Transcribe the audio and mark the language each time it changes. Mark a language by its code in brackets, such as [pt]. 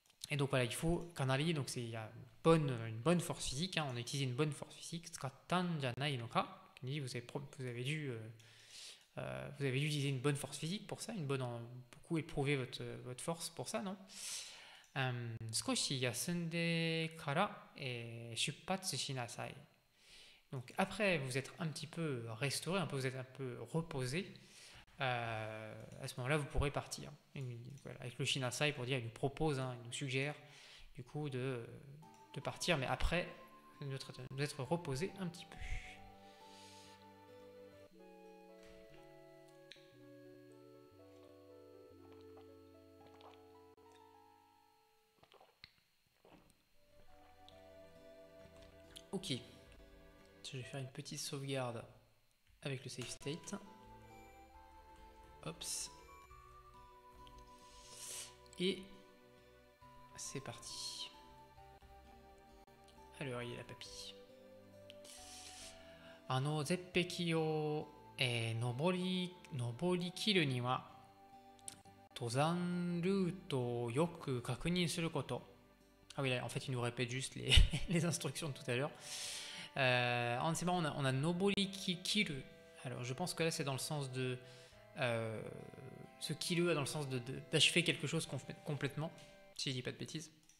[fr] Et donc voilà, il faut kanari, donc il y a une bonne force physique, hein, on a utilisé une bonne force physique, [ja] tsukattan janai no ka, [fr] vous avez dû utiliser une bonne force physique pour ça, beaucoup éprouver votre force pour ça, non? [ja] 少し休んでから、出発しなさい。 [fr] Donc après vous êtes un petit peu restauré, vous êtes un peu reposé, à ce moment-là vous pourrez partir. Voilà, avec le shinasai pour dire il nous propose, hein, il nous suggère du coup de partir, mais après nous être reposé un petit peu. Ok, je vais faire une petite sauvegarde avec le save state. Ops. Et c'est parti. Alors, il est la papille. [ja] 絶壁を、登り切るには登山ルートをよく確認すること。 [fr] Ah oui, en fait, il nous répète juste les instructions de tout à l'heure. C'est marrant, on a Nobori Kiru. Alors, je pense que là, c'est dans le sens de. Ce Kiru dans le sens d'achever quelque chose complètement, si je dis pas de bêtises.